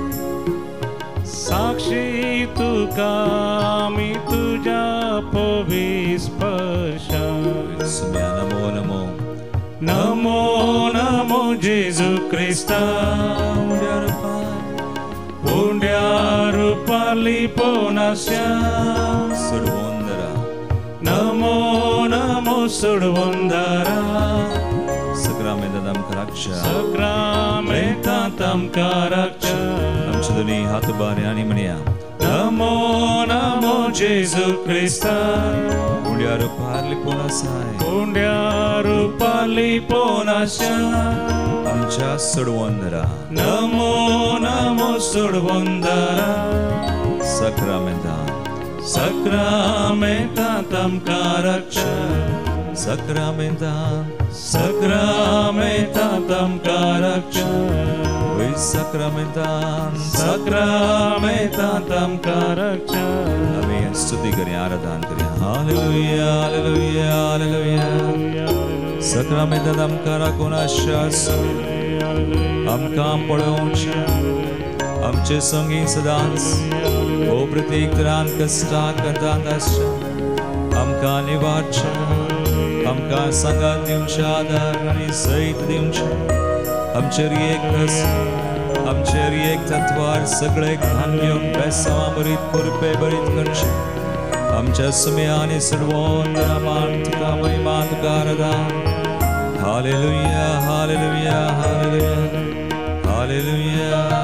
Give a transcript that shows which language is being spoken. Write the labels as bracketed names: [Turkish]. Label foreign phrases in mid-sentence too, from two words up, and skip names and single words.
[Konkani] साक्षी तुका आमी तुज्या नमो नमो नमो नमो जेजू क्रिस्ता, उंड्या रूपाली पोनाशा. सडवंदरा, नमो नमो सोडवंदरा, सक्रामेंतान आमकां रक्षा. सक्रामेंता तामकां रक्षा. आमचे दोनी हात बारे आनी म्हणया. नमो नमो जेजू क्रिस्ता, उंड्या रूपाली पोनासाय. उंड्या रूपाली पोनाशा. आमच्या सडवंदरा, नमो नमो सोडवंदरा, सक्रामेंतान Sacramentan tamka raksha. Sacramentan, Sacramentan tamka raksha. oi sacramentan, Sacramentan tamka raksha. [Hindi] हमें स्तुति करें आराधना करें [Hebrew] हालेलुया हालेलुया हालेलुया [Konkani] sacramentan tamka rakonashas आमकां पळोवंच आमचे संगीत सदांच ओ प्रत्येक तरान कश्टाक कंटांत आसच्या आमकां निवारच आमकां सांगात दिवचे आदार आनी सैत दिवचे आमचेर एक कस आमचेर एक तत्वार सगळे घाण घेवन बेसांवां बरीत कुरपे बरीत करचे आमच्या सुम्या आनी सर्वोत्तरामान तुका महिमा तुका आराधना [Hebrew] हालेलुया हालेलुया हालेलुया हालेलुया